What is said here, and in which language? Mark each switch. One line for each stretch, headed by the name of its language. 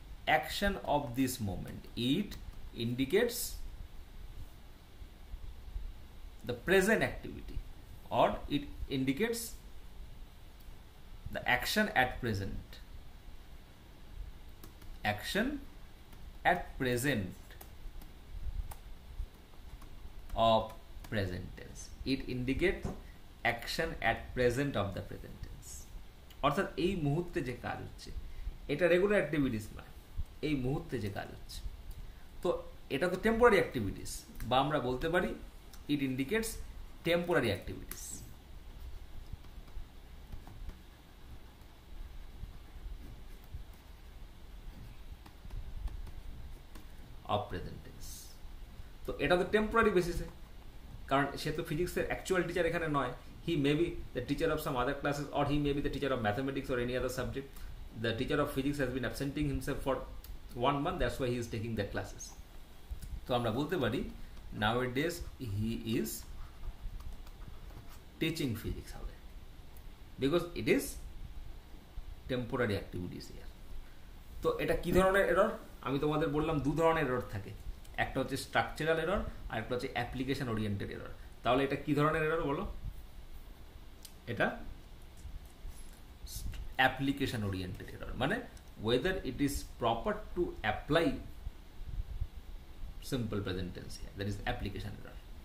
English: Action of this moment, it indicates the present activity or it indicates the action at present. Action at present of present tense. It indicates action at present of the present tense.
Bangla: অর্থাৎ এই মুহূর্তে যে কাজ হচ্ছে এটা regular activities নয়, এই মুহূর্তে যে কাজ হচ্ছে। তো এটা তো টেম্পোরারি অ্যাক্টিভিটিস, বা আমরা বলতে পারি it indicates temporary activities of present tense। তো এটা তো টেম্পোরারি বেসিসে, কারণ সে তো ফিজিক্সের অ্যাকচুয়াল টিচার এখানে নয়।
English: He may be the teacher of some other classes, or he may be the teacher of mathematics or any other subject. The teacher of physics has been absenting himself for 1 month, that's why he is taking their classes. তো আমরা বলতে পারি nowadays he is teaching physics হবে, because it is temporary activities here.
Bangla: তো এটা কি ধরনের error? আমি তোমাদের বললাম দু ধরনের এরর থাকে, একটা হচ্ছে স্ট্রাকচারাল এরর আর একটা হচ্ছে অ্যাপ্লিকেশন ওরিয়েন্টেড এরর। তাহলে এটা কি ধরনের এরর বলো?
English: এটা application oriented error, মানে whether it is proper to apply simple present tense here, that is application error.